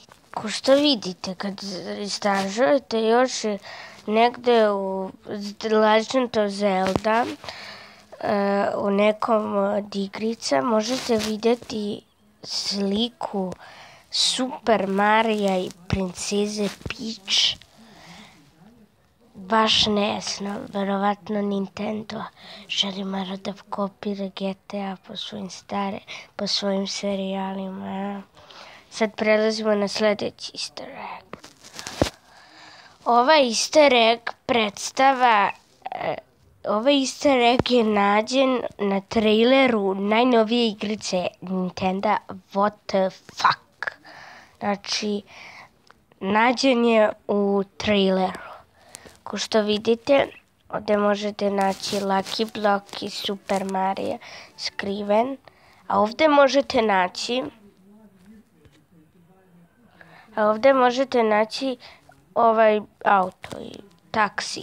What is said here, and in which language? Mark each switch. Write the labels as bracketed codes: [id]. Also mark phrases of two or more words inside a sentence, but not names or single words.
[sr] Ko što vidite, kad istražujete još negde u The Legend of Zelda, u nekom od igrica, možete vidjeti sliku Super Marija i princeze Peach. Baš nejasno, verovatno Nintendo želi malo da kopira GTA po svojim serijalima. Sad prelazimo na sljedeći [en] easter egg. [sr] Ovaj [en] easter egg [sr] je nađen na traileru najnovije igrice Nintenda [en] What the fuck. [sr] Znači, nađen je u traileru. Ko što vidite, ovdje možete naći Lucky Block i Super Mario skriven. A ovdje možete naći ovaj auto i taksi.